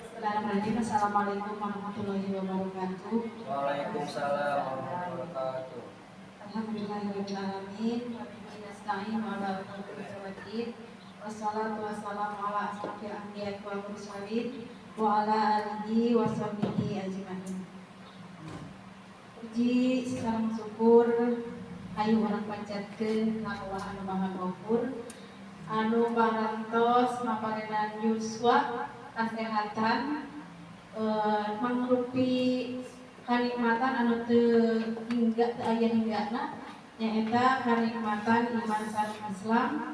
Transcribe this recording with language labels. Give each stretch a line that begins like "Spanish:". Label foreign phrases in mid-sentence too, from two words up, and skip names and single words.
Arabic: بسم الله الرحمن الرحيم. السلام عليكم ورحمة الله وبركاته. وعليكم السلام ورحمة الله وبركاته. الحمد لله رب العالمين. وبه نستعين وعلى آله والصلاة والسلام على أشرف الأنبياء والمرسلين وعلى آله وصحبه أجمعين.
Sundanese: Puji sareng syukur ayu urang panjatkeun ka Allah anu Maha Ghafur anu parantos maparenan yuswa kesehatan mangrupi kanikmatan anu teu hingga teu aya hinggana nyaeta kanikmatan iman sareng Islam.